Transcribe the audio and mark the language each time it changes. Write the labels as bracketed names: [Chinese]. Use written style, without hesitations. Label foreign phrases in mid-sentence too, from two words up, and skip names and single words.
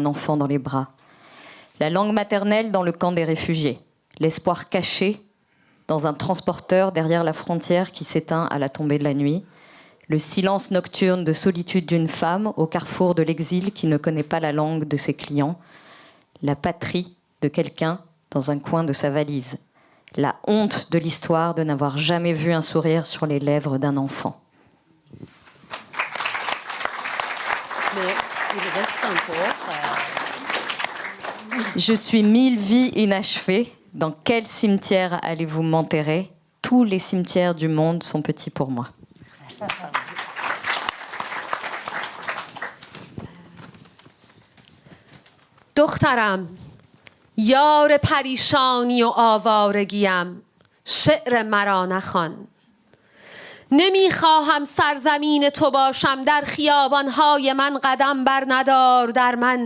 [French] enfant dans les bras, la langue maternelle dans le camp des réfugiés, l'espoir caché dans un transporteur derrière la frontière qui s'éteint à la tombée de la nuit, le silence nocturne de solitude d'une femme au carrefour de l'exil qui ne connaît pas la langue de ses clients, la patrie de quelqu'un dans un coin de sa valise, la honte de l'histoire de n'avoir jamais vu un sourire sur les lèvres d'un enfant. Je suis 1000 vies inachevées. Dans quel cimetière allez-vous m'enterrer? Tous les cimetières du monde sont petits pour moi. [Persian] دخترم، یار پریشانی و آوارگیم، شعر مرا نخوان. نمیخواهم سرزمین تو باشم، در خیابانهای من قدم بر ندار.